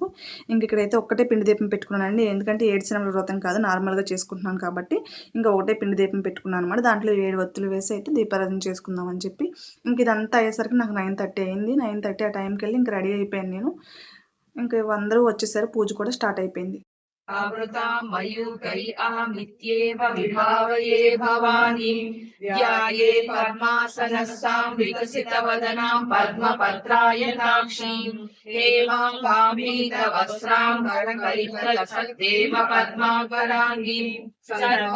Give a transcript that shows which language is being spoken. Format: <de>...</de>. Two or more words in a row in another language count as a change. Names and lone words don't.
<te>ఇంక ఇక్కడైతే ఒక్కటే పిండి దీపం పెట్టుకున్నానండి. ఎందుకంటే ఏడ్చిన వ్రతం కాదు నార్మల్‌గా చేసుకుంటున్నాను కాబట్టి ఇంకా ఒకటే పిండి దీపం పెట్టుకున్నాను అనమాట. దాంట్లో 7 ఒత్తులు వేసి అయితే దీపారాధన చేసుకుందాం అని చెప్పి ఇంక ఇదంతా అయ్యేసరికి నాకు 9:30 అయింది. 9:30 ఆ టైంకెళ్ళి ఇంక రెడీ అయిపోయాను నేను. ఇంక అందరూ వచ్చేసారు. పూజ కూడా స్టార్ట్ అయిపోయింది.</te> <sa>आवृतां मयूकैः विभावये भवानी ध्याये पद्मासनस्तां विकसितवदनां पद्मपत्रायताक्षीं हेमाम्बाम्बीतवस्त्रां करकलितलसद्देव पद्माकराङ्गीं सर्व</sa>